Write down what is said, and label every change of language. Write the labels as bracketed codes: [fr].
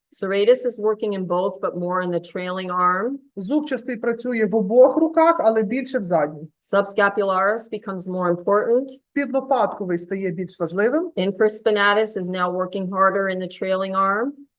[en] Serratus is working in both, but more in the trailing arm. [uk] Зубчастий працює в обох руках, але більше в задній. [en] Subscapularis becomes more important. [uk] Підлопатковий стає більш важливим. [en] Infraspinatus is now working harder in the trailing arm.